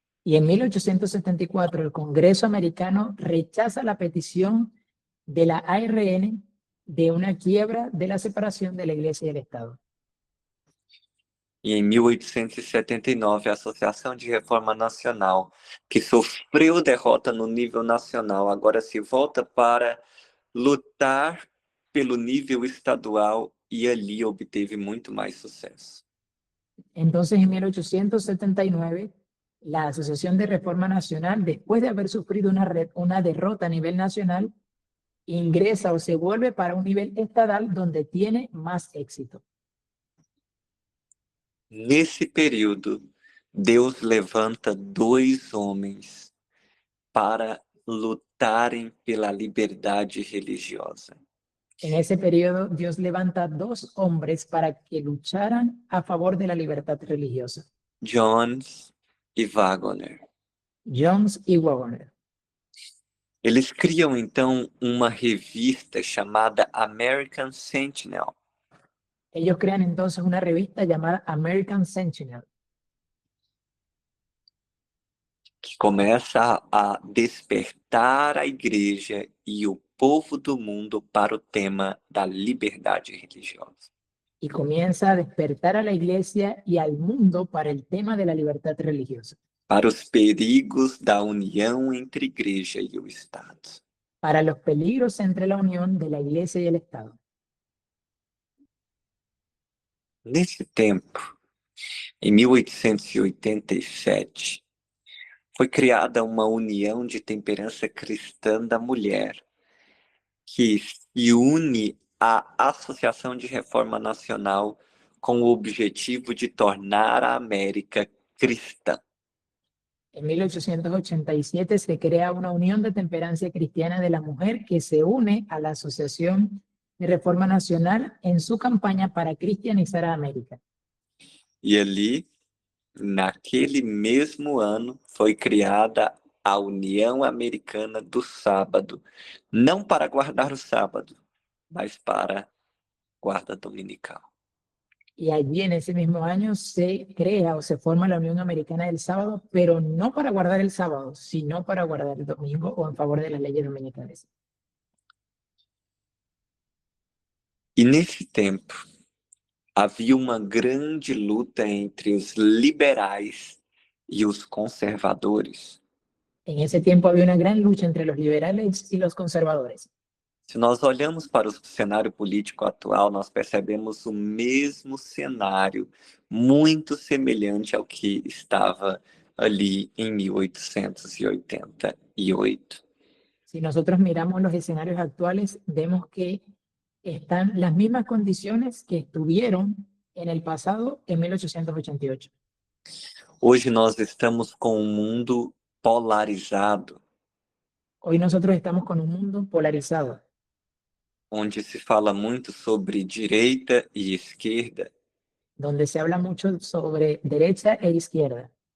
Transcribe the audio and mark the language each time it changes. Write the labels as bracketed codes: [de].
[es] Y en 1874 el Congreso americano rechaza la petición de la ARN de una quiebra de la separación de la Iglesia y el Estado. [pt] E em 1879, a Associação de Reforma Nacional, que sofreu derrota no nível nacional, agora se volta para lutar pelo nível estadual e ali obteve muito mais sucesso. [es] Entonces, en 1879, la Asociación de Reforma Nacional, después de haber sufrido una derrota a nivel nacional, ingresa o se vuelve para un nivel estatal donde tiene más éxito. [pt] Nesse período, Deus levanta dois homens para lutarem pela liberdade religiosa. [es] En ese periodo, Dios levanta dos hombres para que lucharan a favor de la libertad religiosa, [pt] Jones e Wagner. [es] Jones y Wagner. [pt] Eles criam então uma revista chamada American Sentinel, [es] Ellos crean entonces una revista llamada American Sentinel, [pt] que começa a despertar a igreja e o povo do mundo para o tema da liberdade religiosa. [es] y comienza a despertar a la iglesia y al mundo para el tema de la libertad religiosa, [pt] Para os perigos da união entre igreja e o Estado. [es] para los peligros entre la unión de la iglesia y el Estado. [pt] Nesse tempo, em 1887, foi criada uma união de temperança cristã da mulher, que se une à Associação de Reforma Nacional com o objetivo de tornar a América cristã. [es] En 1887 se crea una Unión de Temperancia Cristiana de la Mujer que se une a la Asociación de Reforma Nacional en su campaña para cristianizar a América. [pt] E ali, naquele mesmo ano, foi criada a União Americana do Sábado, não para guardar o sábado, mas para guarda dominical. [es] Y allí en ese mismo año se crea o se forma la Unión Americana del Sábado, pero no para guardar el sábado, sino para guardar el domingo o en favor de las leyes dominicales. [pt] E nesse tempo, havia uma grande luta entre os liberais e os conservadores. [es] En ese tiempo había una gran lucha entre los liberales y los conservadores. [pt] Se nós olhamos para o cenário político atual, nós percebemos o mesmo cenário, muito semelhante ao que estava ali em 1888. [es] Si nosotros miramos los escenarios actuales, vemos que están las mismas condiciones que estuvieron en el pasado en 1888. [pt] Hoje nós estamos com um mundo polarizado, [es] Hoy nosotros estamos con un mundo polarizado, [pt] onde se fala muito sobre direita e esquerda, [es] donde se habla mucho sobre derecha e izquierda,